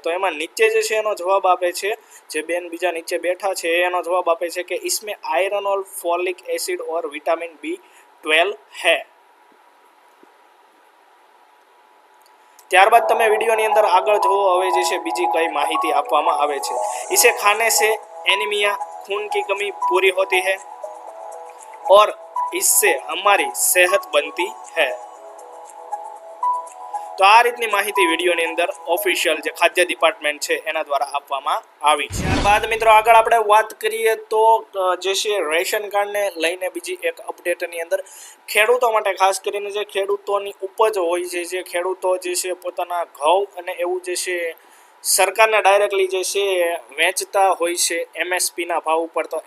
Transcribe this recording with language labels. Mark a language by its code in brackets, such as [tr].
[gu] તો એમાં નીચે જે છે એનો જવાબ આપે છે જે બેન બીજા નીચે બેઠા છે એનો જવાબ આપે છે કે [hi] इसमें आयरन और फॉलिक एसिड और विटामिन B12 है। [gu] ત્યારબાદ તમે વિડીયોની અંદર આગળ જુઓ હવે જે છે બીજી કઈ માહિતી આપવામાં આવે છે। [hi] इसे खाने से एनीमिया, खून की कमी पूरी होती है और इससे हमारी सेहत बनती है। [gu] તો આ રીતની માહિતી વિડીયોની અંદર ઓફિશિયલ જે ખાદ્ય ડિપાર્ટમેન્ટ છે એના દ્વારા આપવામાં આવી છે। ત્યારબાદ મિત્રો આગળ આપણે વાત કરીએ તો જે છે રેશન કાર્ડને લઈને બીજી એક અપડેટની અંદર ખેડૂતો માટે ખાસ કરીને જે ખેડૂતોની ઉપજ હોય છે જે ખેડૂતો જે છે પોતાના ઘઉં અને એવું જે છે સરકારને ડાયરેક્ટલી જે છે વેચતા હોય છે MSPના ભાવ ઉપર।